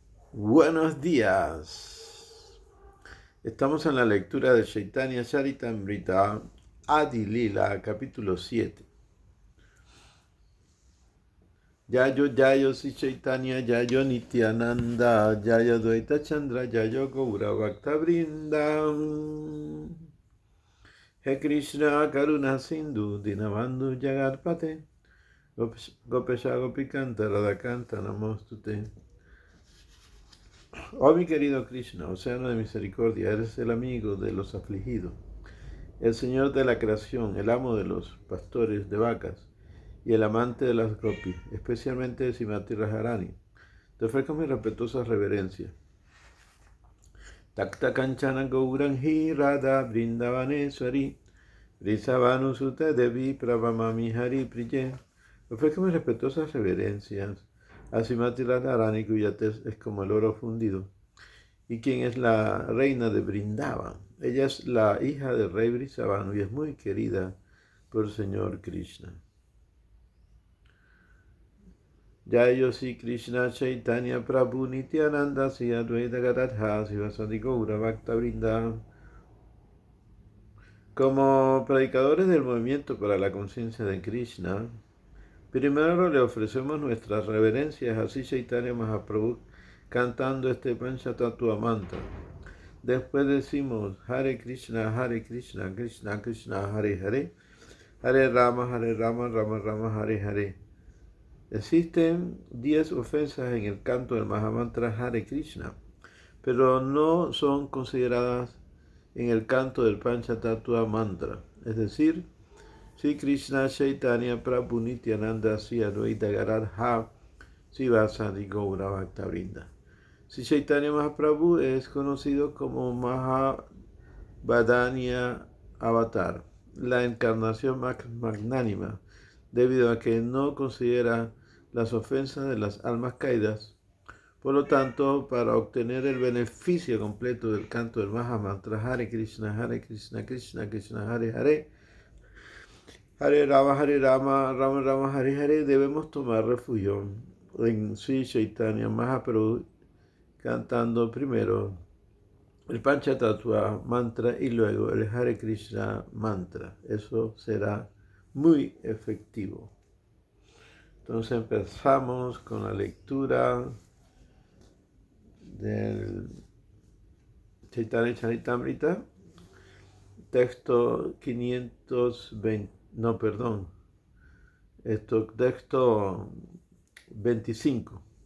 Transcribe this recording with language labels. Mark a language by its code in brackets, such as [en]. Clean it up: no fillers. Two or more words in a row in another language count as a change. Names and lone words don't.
[es] Buenos días. Estamos en la lectura de Chaitanya Charitamrita, Adi Lila, capítulo 7. [sa] Yayo si Chaitanya, Yayo Nityananda, Yayo Dvaita Chandra, Yayo Gaura Bhakta Vrinda. He Krishna Karuna Sindhu, Dinabandhu Jagarpate, Gopesha Gopikanta Radhakanta Namostute. [es] Oh mi querido Krishna, océano de misericordia, eres el amigo de los afligidos, el Señor de la creación, el amo de los pastores de vacas y el amante de las gopis, especialmente de Srimati Radharani. Te ofrezco mi respetuosa reverencia. [sa] Takta Kanchana Gaurangi Radha Vrindavaneshwari Vrisavanu Sute Devi Pravamami Hari Priye. [es] Ofrezco mis respetuosas reverencias a Srimati Radharani, cuya tez es como el oro fundido, y quien es la reina de Brindavan. Ella es la hija del rey Vrisavanu y es muy querida por el Señor Krishna. [sa] Jayo si Krishna Chaitanya Prabhu Nityananda Sri Advaita Gadadha Sivasati Gaura Bhakta Vrinda. [es] Como predicadores del movimiento para la conciencia de Krishna, primero le ofrecemos nuestras reverencias a Sri Chaitanya Mahaprabhu cantando este Panchatattva mantra. Después decimos [sa] Hare Krishna, Krishna Krishna, Hare Hare, Hare Rama, Rama Rama, Hare Hare. [es] Existen 10 ofensas en el canto del Mahamantra Hare Krishna, pero no son consideradas en el canto del Panchatattva mantra, es decir, [sa] Sri Krishna Chaitanya Prabhu Nityananda Sri Advaita Gadadha Sivasati Gaura Bhakta Vrinda. [es] Sri Chaitanya Mahaprabhu es conocido como Mahabhadanya Avatar, la encarnación magnánima, debido a que no considera las ofensas de las almas caídas. Por lo tanto, para obtener el beneficio completo del canto del Mahamantra [sa] Hare Krishna, Krishna Krishna, Hare Hare, Hare Rama, Rama Rama, Hare Hare, [es] debemos tomar refugio en Sri Chaitanya Mahaprabhu, cantando primero el Panchatattva mantra y luego el Hare Krishna mantra. Eso será muy efectivo. Entonces empezamos con la lectura del Chaitanya Charitamrita, texto 520, texto 25.